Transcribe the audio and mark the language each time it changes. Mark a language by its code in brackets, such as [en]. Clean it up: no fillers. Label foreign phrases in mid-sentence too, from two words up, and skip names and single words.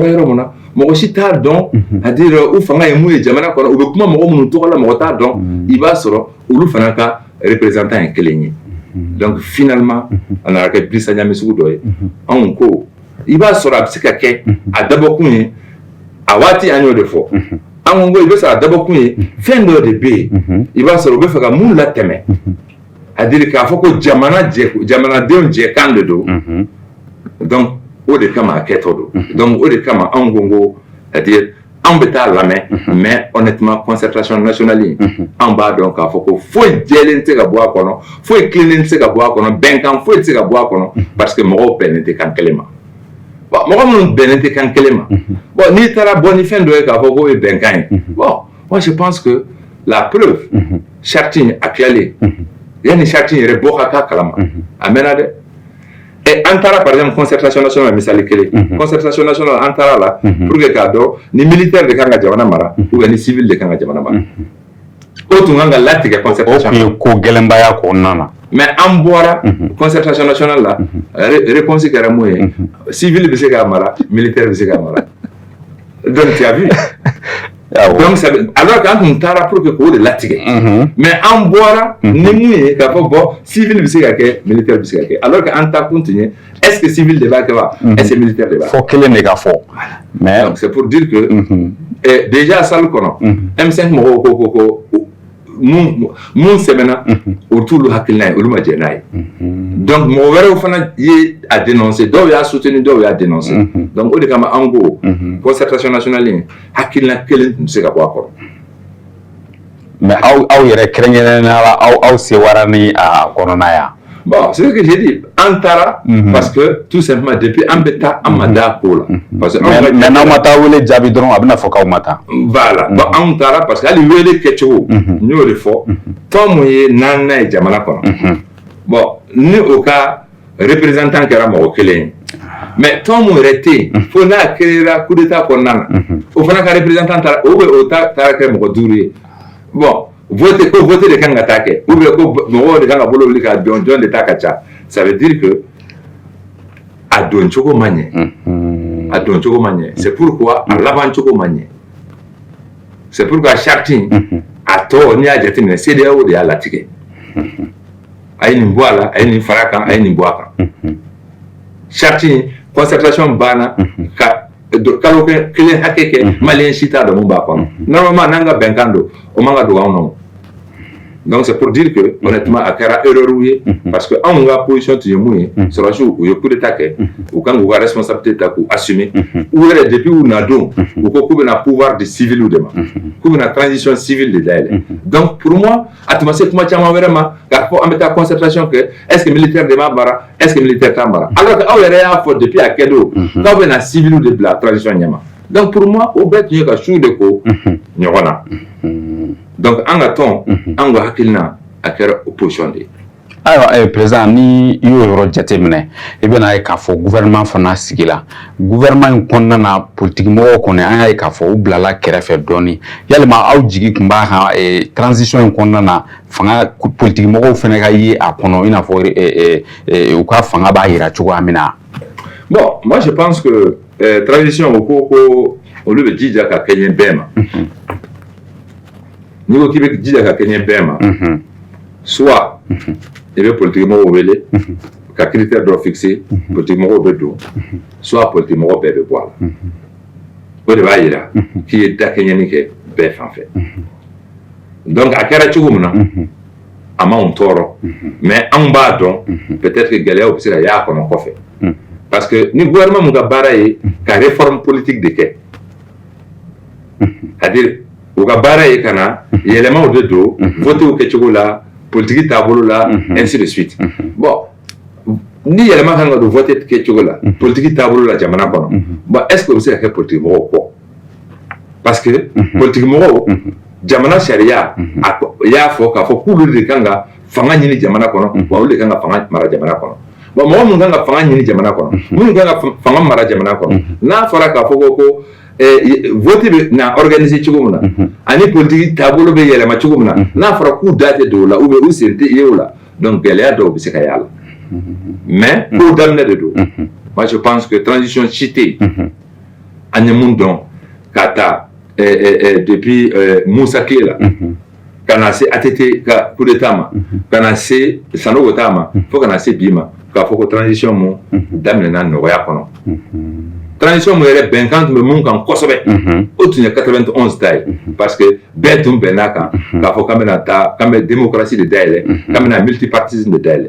[bm] yɔrɔ min na mɔgɔ si t'a dɔn [fr] à dire [bm] u fanga ye mun ye jamana kɔnɔ u bɛ kuma mɔgɔ minnu tɔgɔ la mɔgɔ t'a dɔn i b'a sɔrɔ olu fana ka représentant ye kelen ye [fr] donc finalement [bm] a nana kɛ Dirisa Ɲame sugu dɔ ye anw ko i b'a sɔrɔ a bɛ se ka kɛ a dabɔkun ye a waati an y'o de fɔ an ko i bɛ sɔrɔ a dabɔkun ye fɛn dɔ de bɛ yen i b'a sɔrɔ u bɛ fɛ ka mun latɛmɛ [fr] a dire [bm] k'a fɔ ko jamanadenw jɛkan de don donc o de kama a kɛtɔ don donc o de kama anw ko [fr] c'est à dire [bm] anw bɛ taa lamɛn [fr] mais honnêtement concertation nationale [bm] in anw b'a dɔn k'a fɔ ko foyi jɛlen tɛ se ka bɔ a kɔnɔ foyi tilennen tɛ se ka bɔ a kɔnɔ bɛnkan foyi tɛ se ka bɔ a kɔnɔ [fr] parce que [bm] mɔgɔw bɛnnen tɛ kan kelen ma bon mɔgɔ minnu bɛnnen tɛ kan kelen ma bon n'i taara bɔ ni fɛn dɔ ye k'a fɔ k'o ye bɛnkan ye [fr] bon moi je pense que la preuve charte [bm] in a tilalen yanni charte in yɛrɛ bɔ ka k'a kalama a mɛnna dɛ an taara [fr] par exemple concertation nationale [bm] misali kelen [fr] concertation nationale [bm] an taara [fr] la pour que [bm] k'a dɔn ni militaire de kan ka jamana mara [fr] ou bien [bm] ni civil de kan ka jamana mara o tun kan ka latigɛ concertation o tun ye ko gɛlɛnbaya kɔnɔna na mais an bɔra [fr] concertation nationale [bm] la réponse kɛra mun ye civil bɛ se k'a mara militaire bɛ se k'a mara [fr] donc tu as vu donc alors qu'an [bm] tun taara [fr] pour que [bm] k'o de latigɛ mais an bɔra ni mun ye k'a fɔ [fr] bon civil [bm] bɛ se ka kɛ militaire bɛ se ka kɛ [fr] alors que [bm] an ta kun tun ye [fr] est-ce que civil [bm] de b'a kɛ wa [fr] est-ce que militaire [bm] de b'a kɛ fɔ kelen de ka fɔ [fr] mais donc c'est pour dire que déjà salle [bm] kɔnɔ M5 mɔgɔw ko mun sɛbɛnna o t'olu hakilina ye olu ma jɛ n'a ye donc mɔgɔ wɛrɛw fana ye a dénoncer dɔw y'a soutenu dɔw y'a dénoncer donc o de kama an ko [fr] concertation nationale [bm] in hakilina kelen tun tɛ se ka bɔ a kɔrɔ mais aw yɛrɛ kɛrɛnkɛrɛnnenya la aw sewara ni a kɔnɔna yan [fr] bon c'est ce que j'ai dit [bm] an taara [fr] parce que tout simplement depuis [bm] an bɛ taa an ma da ko la [fr] parce que [bm] mais n'aw ma taa wele jaabi dɔrɔn a bɛna fɔ k'aw ma taa [fr] voilà bon [bm] an taara parce que hali wele kɛcogo n y'o de fɔ tɔn mun ye naaninan ye jamana kɔnɔ bon ni o ka représentant kɛra mɔgɔ kelen ye mais tɔn mun yɛrɛ tɛ yen fo n'a kɛra [fr] coup d'état [bm] kɔnɔna na o fana ka représentant taara o taara kɛ mɔgɔ 5 ye [fr] bon voter [bm] de kan ka taa kɛ [fr] ou bien [bm] ko mɔgɔw de kan ka bolo wuli ka jɔn de ta ka ca [fr] ça veut dire que [bm] a don cogo ma ɲɛ a don cogo ma ɲɛ [fr] c'est pourquoi [bm] a laban cogo ma ɲɛ [fr] c'est pourquoi [bm] charte in a tɔ n'i y'a jateminɛ CEDEAO de y'a latigɛ a a ye nin bɔ a la a ye nin fara kan a ye nin bɔ a kan [fr] charte concertation [bm] banna ka kalo kelen hakɛ kɛ maliyɛn si t'a dɔn mun b'a kɔnɔ normalement n'an ka bɛnkan don o man ka dogo anw nɔ. [fr] Donc c'est pour dire que honnêtement [bm] a kɛra erreur ye [fr] parce que [bm] anw ka position tun ye mun ye sɔrɔsiw u ye [fr] coup d'état [bm] kɛ u kan k'u ka responsabilité ta k'u assumer u yɛrɛ depuis u na don u ko k'u bɛna pouvoir de civil de ma k'u bɛna [fr] transition civile [bm] de dayɛlɛ. [fr] Donc pour moi [bm] a tun ma se kuma caman wɛrɛ ma k'a fɔ an bɛ taa concertation kɛ [fr] est ce que militaire [bm] de b'a mara [fr] est ce que militaire [bm] t'a mara [fr] alors que [bm] aw yɛrɛ y'a fɔ depuis a kɛ don k'aw bɛna civil de bila transition ɲɛma. [fr] Donc pour moi [bm] o bɛɛ tun ye ka su de ko ɲɔgɔn na. Donc an ka tɔn an ka hakilina a kɛra opposition de ye. Ayiwa président ni i y'o yɔrɔ jateminɛ i bɛna ye k'a fɔ gouvernement fana sigila gouvernement in kɔnɔna na politique mɔgɔw kɔni an y'a ye k'a fɔ u bilala kɛrɛfɛ dɔɔni yalima aw jigi tun b'a kan transition in kɔnɔna na fanga politique mɔgɔw fana ka ye a kɔnɔ i n'a fɔ u ka fanga b'a yira cogoya min na. [fr] Bon moi je pense que transition [bm] o ko olu bɛ jija ka kɛ ɲɛ bɛɛ ma. N'i ko k'i bɛ jija ka kɛ ɲɛ bɛɛ ma soit i bɛ politique mɔgɔw wele ka critère dɔ fixer politique mɔgɔw bɛ don [fr] soit politique [bm] mɔgɔ bɛɛ bɛ bɔ a la o de b'a yira k'i ye dakɛɲɛni kɛ bɛɛ fan fɛ. Donc a kɛra cogo min na a m'anw tɔɔrɔ mais anw b'a dɔn [fr] peut-être que [bm] gɛlɛyaw bɛ se ka y'a kɔnɔ kɔfɛ [fr] parce que [bm] ni gouvernement mun ka baara ye ka [fr] réforme politique [bm] de kɛ [fr] c'est-à-dire [bm] u ka baara ye ka na yɛlɛmaw de don votew kɛcogo la politique taabolo la [fr] ainsi de suite. [bm] Bon ni yɛlɛma kan ka don vote kɛcogo la politique taabolo la jamana kɔnɔ [fr] bon est ce que [bm] o bɛ se ka kɛ politique mɔgɔw kɔ [fr] parce que politique [bm] mɔgɔw jamana sariya a y'a fɔ k'a fɔ k'olu de kan ka fanga ɲini jamana kɔnɔ wa olu de kan ka fanga mara jamana kɔnɔ. Bon mɔgɔ mun kan ka fanga ɲini jamana kɔnɔ minnu kan ka fanga mara jamana kɔnɔ n'a fɔra k'a fɔ ko vote bɛ na organiser cogo min na ani politique taabolo bɛ yɛlɛma cogo min na n'a fɔra k'u da tɛ don o la [fr] ou bien [bm] u sen tɛ ye o la donc gɛlɛya dɔw bɛ se ka y'a la mais kow daminɛ de don. [fr] Moi je pense que transition [bm] si tɛ yen an ye mun dɔn ka taa depuis Musa Tile la ka na se ATT ka [fr] coup d'état [bm] ma ka na se Sanogo ta ma fo ka na se bi ma k'a fɔ ko transition mun daminɛna nɔgɔya kɔnɔ. Transition mun yɛrɛ bɛnkan tun bɛ mun kan kosɛbɛ o tun ye 91 ta ye [fr] parce que [bm] bɛɛ tun bɛnn'a kan k'a fɔ k'an bɛna taa k'an bɛ démocratie de dayɛlɛ k'an bɛna multipartisme de dayɛlɛ.